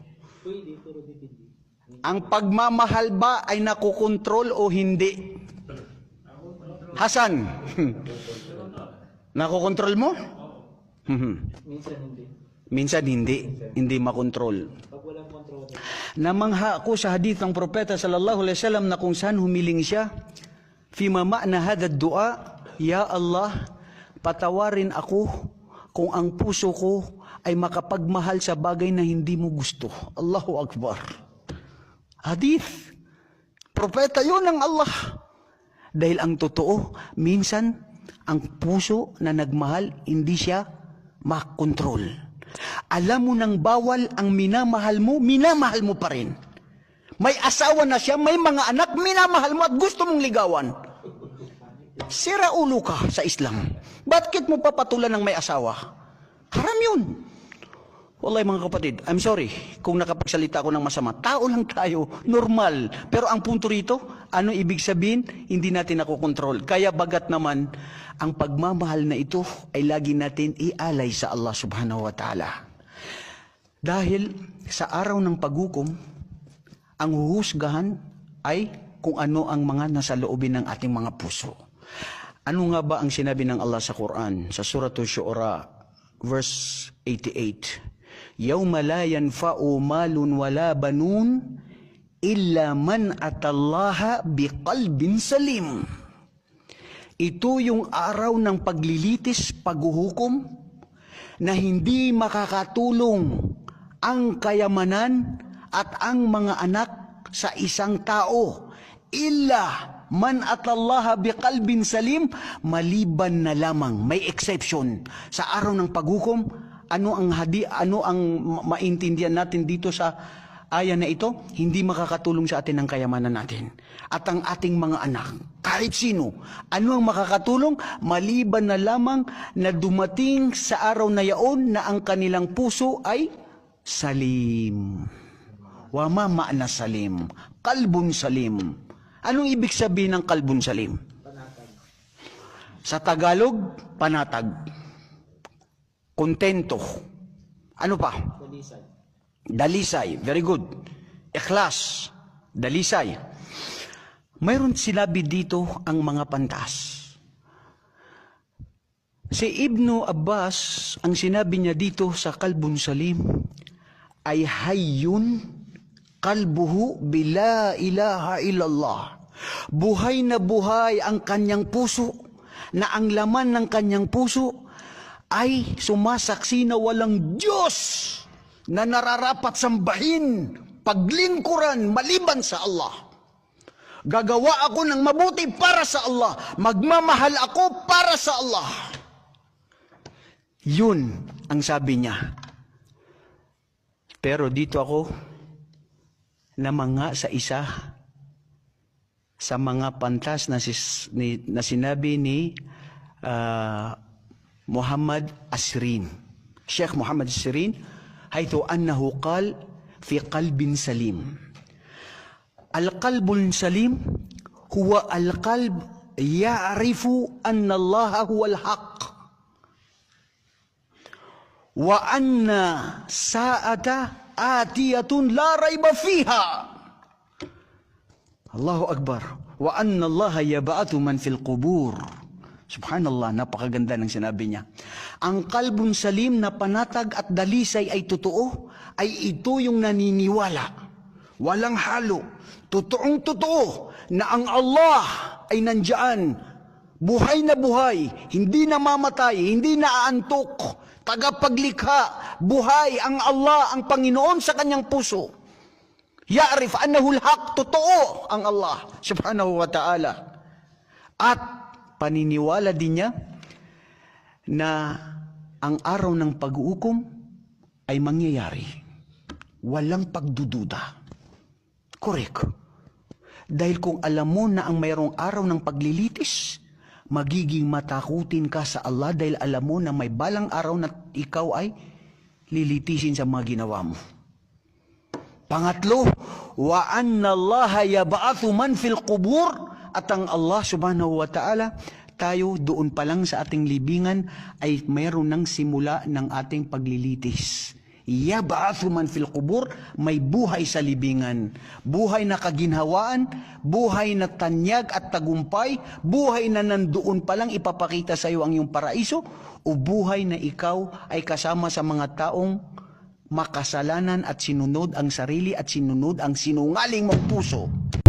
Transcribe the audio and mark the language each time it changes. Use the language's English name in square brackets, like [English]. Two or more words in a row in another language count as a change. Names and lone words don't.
[Filipino] Ang pagmamahal ba ay nakokontrol o hindi? Hasan, nakokontrol mo? Minsan hindi. Minsan hindi. Hindi makontrol. Pag walang kontrol. Namangha ako sa hadith ng propeta [Arabic] صلى الله عليه وسلم [Filipino] na kung saan humiling siya, [Arabic] فيما معنى هذا الدعاء، يا الله, [Filipino] patawarin ako kung ang puso ko ay makapagmahal sa bagay na hindi mo gusto. [Arabic] الله أكبر. حديث. [Filipino] Propeta yun ng Allah. Dahil ang totoo, minsan, ang puso na nagmahal, hindi siya makontrol. Alam mo nang bawal ang minamahal mo pa rin. May asawa na siya, may mga anak, minamahal mo at gusto mong ligawan. Sira ulo ka sa Islam. Bakit mo papatulan ng may asawa? Haram yun. Wallahi mga kapatid, [English] I'm sorry [Filipino] kung nakapagsalita ako ng masama. Tao lang tayo, normal. Pero ang punto rito, ano ibig sabihin? Hindi natin nakokontrol. Kaya bagat naman, ang pagmamahal na ito ay lagi natin ialay sa Allah [Arabic] سبحانه وتعالى. [Filipino] Dahil sa araw ng paghukom, ang huhusgahan ay kung ano ang mga nasa loobin ng ating mga puso. Ano nga ba ang sinabi ng Allah sa Quran? Sa Suratul Syu'ara, verse 88. [Arabic] يوم لا ينفع مال ولا بنون إلا من أتى الله بقلب سليم. [Filipino] Ito yung araw ng paglilitis, paghuhukom, na hindi makakatulong ang kayamanan at ang mga anak sa isang tao [Arabic] إلا من أتى الله بقلب سليم, [Filipino] maliban na lamang, may exception sa araw ng paghukom. Ano ang maintindihan natin dito sa aya na ito? Hindi makakatulong sa atin ang kayamanan natin. At ang ating mga anak, kahit sino, ano ang makakatulong? Maliban na lamang na dumating sa araw na yaon na ang kanilang puso ay salim. [Arabic] وما معنى سليم. قلب سليم. [Filipino] Anong ibig sabihin ng [Arabic] قلب سليم? [Filipino] Panatag. Sa Tagalog, panatag. Kontento. Ano pa? Dalisay. Dalisay. [English] Very good. Ikhlas. [Filipino] Dalisay. Mayroon sinabi dito ang mga pantas. Si Ibnu Abbas, ang sinabi niya dito sa [Arabic] قلب سليم, [Filipino] ay [Arabic] حي قلبه بلا إله إلا الله. [Filipino] Buhay na buhay ang kanyang puso, na ang laman ng kanyang puso ay sumasaksi na walang Diyos na nararapat sambahin, paglingkuran, maliban sa Allah. Gagawa ako ng mabuti para sa Allah. Magmamahal ako para sa Allah. Yun ang sabi niya. Pero dito ako namanga sa isa sa mga pantas na sinabi ni Muhammad Asrin. [Arabic] الشيخ محمد أسرين، حيث أنه قال في قلب سليم. القلب السليم هو القلب يعرف أن الله هو الحق وأن الساعة آتية لا ريب فيها. الله أكبر. وأن الله يبعث من في القبور. سبحان الله, [Filipino] napakaganda ng sinabi niya. Ang kalbun salim na panatag at dalisay ay totoo, ay ito yung naniniwala. Walang halo. Totoong totoo na ang Allah ay nandyan. Buhay na buhay, hindi namamatay, hindi naaantok. Tagapaglikha, buhay ang Allah, ang Panginoon sa kanyang puso. [Arabic] يعرف أنه الحق, [Filipino] totoo ang Allah [Arabic] سبحانه وتعالى. [Filipino] At paniniwala din niya na ang araw ng pag-uukom ay mangyayari. Walang pagdududa. Correct. Dahil kung alam mo na ang mayroong araw ng paglilitis, magiging matakutin ka sa Allah dahil alam mo na may balang araw na ikaw ay lilitisin sa mga ginawa mo. Pangatlo, [Arabic] وأن الله يبعث من في القبور, [Filipino] at ang Allah [Arabic] سبحانه وتعالى, [Filipino] tayo doon pa lang sa ating libingan ay mayroon ng simula ng ating paglilitis. [Arabic] يبعث من في القبور, [Filipino] may buhay sa libingan. Buhay na kaginhawaan, buhay na tanyag at tagumpay, buhay na nandoon pa lang ipapakita sa iyo ang iyong paraiso, o buhay na ikaw ay kasama sa mga taong makasalanan at sinunod ang sarili at sinunod ang sinungaling mong puso.